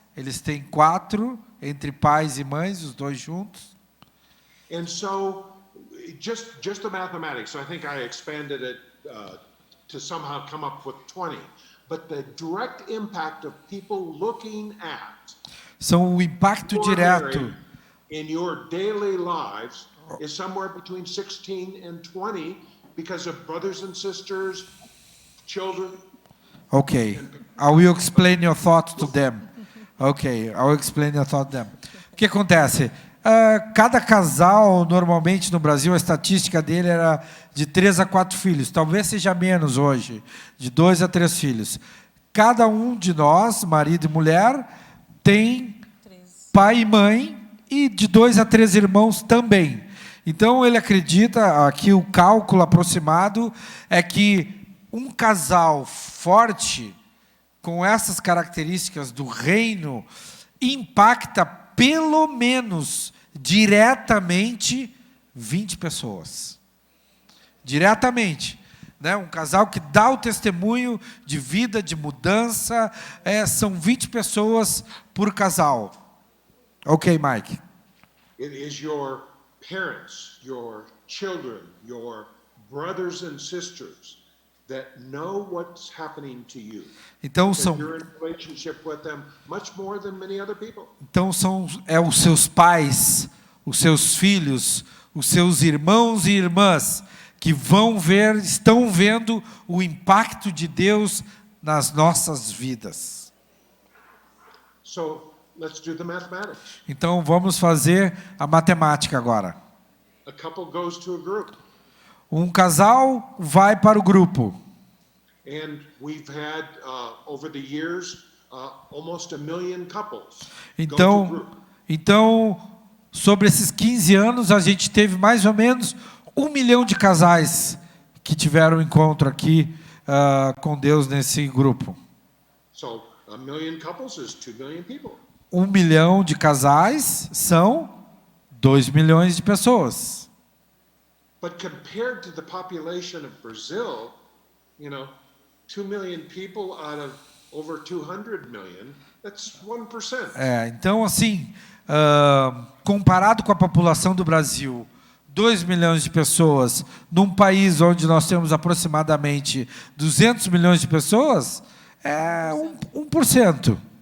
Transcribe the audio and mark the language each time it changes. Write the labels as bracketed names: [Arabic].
[Portuguese] Eles têm 4 entre pais e mães, os dois juntos. [English] And so, just the mathematics. I think I expanded it to somehow come up with 20. But the direct impact of people looking at [Portuguese] São o impacto direto [English] in your daily lives is somewhere between 16 and 20 because of brothers and sisters, children. Okay, I will explain your thought to them. Okay, I will explain your thought to them. [Portuguese] O que acontece? Cada casal, normalmente no Brasil, a estatística dele era de 3 a 4 filhos. Talvez seja menos hoje, de 2 a 3 filhos. Cada um de nós, marido e mulher, tem pai e mãe e de 2 a 3 irmãos também. Então, ele acredita, aqui o cálculo aproximado, é que um casal forte, com essas características do reino, impacta pelo menos diretamente 20 pessoas. Diretamente. Né? Um casal que dá o testemunho de vida, de mudança, são 20 pessoas por casal. Ok, Mike. [English] It is your parents, your children, your brothers and sisters that know what's happening to you. [Portuguese] Então [English] You're in a relationship with them much more than many other people. [Portuguese] Então são os seus pais, os seus filhos, os seus irmãos e irmãs que vão ver, estão vendo o impacto de Deus nas nossas vidas. [English] So, let's do the mathematics. [Portuguese] Então vamos fazer a matemática agora. [English] A couple goes to a group. [Portuguese] Um casal vai para o grupo. [English] And we've had, over the years, almost 1 million couples go to group. [Portuguese] Então, sobre esses 15 anos, a gente teve mais ou menos 1 milhão de casais que tiveram encontro aqui com Deus nesse grupo. [English] So 1 million couples is 2 million people. [Portuguese] 1 milhão de casais são 2 milhões de pessoas. [English] But compared to the population of Brazil, 2 million people out of over 200 million, that's 1%. [Portuguese] Então, assim, comparado com a população do Brasil, 2 milhões de pessoas, num país onde nós temos aproximadamente 200 milhões de pessoas, é 1%.